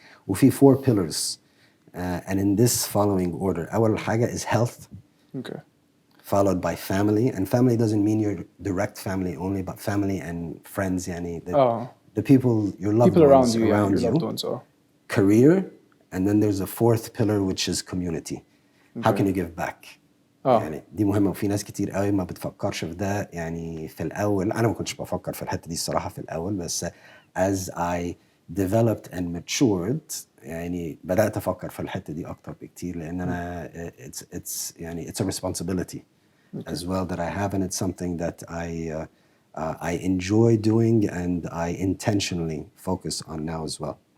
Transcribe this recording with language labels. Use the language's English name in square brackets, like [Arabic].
[Arabic] وفي [English] 4 pillars. And in this following order, [Arabic] أول حاجة [English] is health. Okay. Followed by family. And family doesn't mean your direct family only, but family and friends. يعني the people, your loved people ones around you, you. your loved ones. Career. And then there's a 4th pillar, which is community. How can you give back؟ [Arabic] يعني دي مهمة وفي ناس كتير قوي ما بتفكرش في ده يعني في الأول. أنا ما كنتش بفكر في الحتة دي الصراحة في الأول بس [English] as I developed and matured [Arabic] يعني بدأت أفكر في الحتة دي أكتر بكتير لأن أنا [English] it's يعني it's a responsibility as well that I have and it's something that I enjoy doing and I intentionally focus on now as well.